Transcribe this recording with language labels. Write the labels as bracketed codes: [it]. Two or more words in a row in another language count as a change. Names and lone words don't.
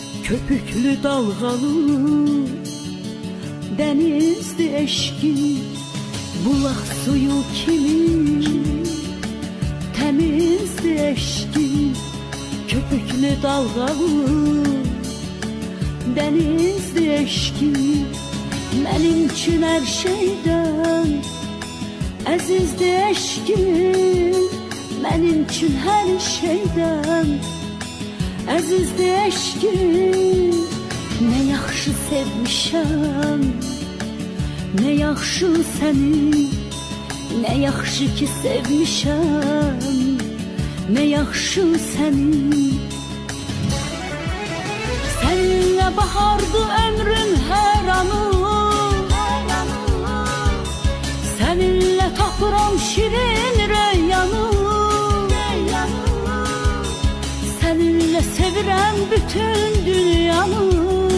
[tr] köpüklü dalgalı denizdi eşki, bulak suyu kimi temizdi eşki, köpüklü dalgalı denizdi eşki. Benim için her şeyden əzizdi eşkin, benim için her şeyden əzizdi eşkin. [az] Ne yaxşı sevmişəm, ne yaxşı səni, ne yaxşı ki sevmişəm, ne yaxşı səni. Səninlə bahardı ömrün hər anı, səninlə tapıram şirin rəyanı, səninlə sevirəm bütün dünyanı.